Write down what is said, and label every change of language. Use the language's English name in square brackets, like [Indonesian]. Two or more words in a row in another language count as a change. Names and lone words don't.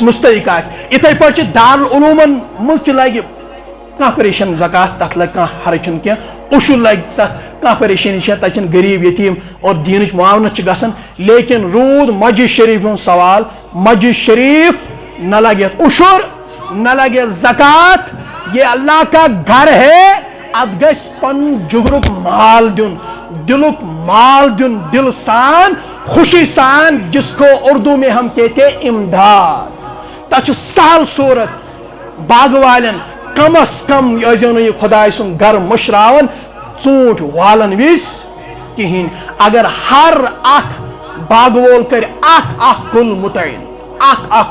[Kashmiri] مستحق آسہِ یِتھے پٲٹھۍ چھِ دارالعلوٗمن منٛز تہِ لگہِ کانٛہہ پریشان زکات تتھ لگہِ کانٛہہ حرج چھُنہٕ کینٛہہ اشر لگہِ تتھ کانٛہہ پریشٲنی چھےٚ تتہِ چھِنہٕ غریٖب یتیٖم اور دیٖنٕچ معاونت چھِ گژھان لیکن روٗد مسجد شریٖف ہُنٛد سوال مسجد شریٖف نہ لگہِ اتھ اشر نہ لگہِ زکات [Urdu] یہ اللہ کا گھر ہے [Kashmiri] اتھ گژھِ پنُن جگرُک مال دیُن دلُک مال دیُن دل سان خوشی سان [Urdu] جس کو اردو میں ہم کہتے ہیں امداد، [Kashmiri] تچ سہل صورت باغ والن کم از کم یہ خدائے سن گھر مشراون ژوٗنٛٹھۍ والن وز کہین، اگر ہر اخ باغ وول کر اخ کل متعین، اخ